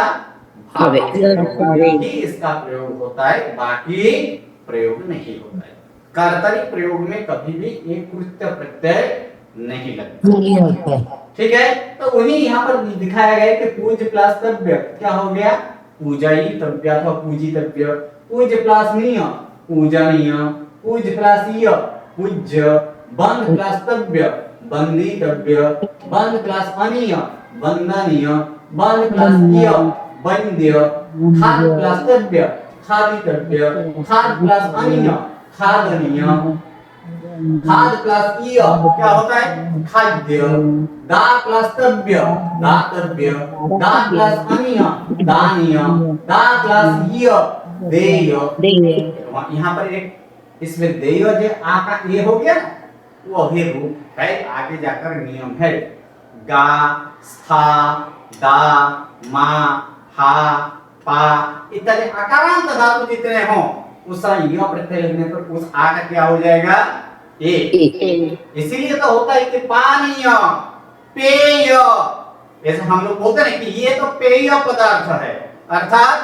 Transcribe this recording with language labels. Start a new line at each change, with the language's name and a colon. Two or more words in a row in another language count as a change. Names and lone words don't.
Hindi: भावे ही इसका प्रयोग होता है, बाकी प्रयोग नहीं होता है। कर्तरी प्रयोग में कभी भी एक कृत्य प्रत्यय नहीं लगता। ठीक है। तो उन्हीं यहाँ पर दिखाया गया कि पूज्य प्लस तव्य क्या हो गया? पूजयितव्य अथवा पूजितव्य। पूज्य प्लस नीय पूजनीय, पूज्य प्लस य पूज्य, बंध प्लस तव्य बंदितव्य, बंध प्लस अनीय वंदनीय, बंध प्लस य वंद्य, खाद प्लस तव्य खादितव्य, खाद प्लस अनीय खादनीय, खाद प्लस य क्या होता है? खाद्य। दा प्लस तव्य दातव्य, दा प्लस अनीय दानीय, दा प्लस य देय। यहाँ पर एक इसमें देय जो आ का ए हो गया ना, वो अभी रूप है, आगे जाकर नियम है। गा, स्था, दा, मा, हा, पा इत्यादि अकारांत धातु जितने हो उसका य प्रत्यय लगने पर उस आ का क्या हो जाएगा? ए। इसीलिए तो होता है कि पानीय, पेय। जैसे हम लोग बोलते हैं कि ये तो पेय पदार्थ है, अर्थात